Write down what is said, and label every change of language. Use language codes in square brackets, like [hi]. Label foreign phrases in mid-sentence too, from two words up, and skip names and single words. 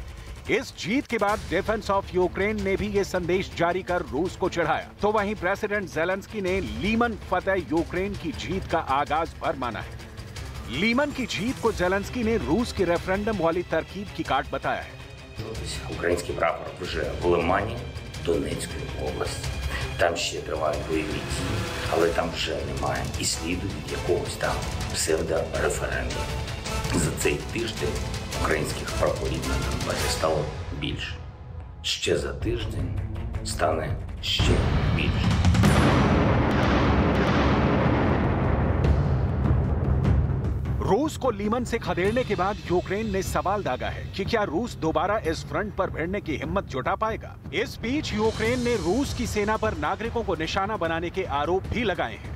[hi] इस जीत के बाद डिफेंस ऑफ यूक्रेन ने भी ये संदेश जारी कर रूस को चिढ़ाया। तो वहीं प्रेसिडेंट जेलेंस्की ने लीमन फतेह यूक्रेन की जीत का आगाज भर माना है। लीमन की जीत को जेलेंस्की ने रूस के रेफरेंडम वाली तरकीब की काट बताया है। [uk] Український прапор вже в Лимані, Донецької області. Там ще тривають бойові дії, але там вже немає і сліду від якогось там псевдореферендуму. За цей тиждень українських прапорів на Донбасі стало більше. Ще за тиждень стане ще більше. [hi] रूस को लीमन से खदेड़ने के बाद यूक्रेन ने सवाल दागा है कि क्या रूस दोबारा इस फ्रंट पर भिड़ने की हिम्मत जुटा पाएगा। इस बीच यूक्रेन ने रूस की सेना पर नागरिकों को निशाना बनाने के आरोप भी लगाए हैं।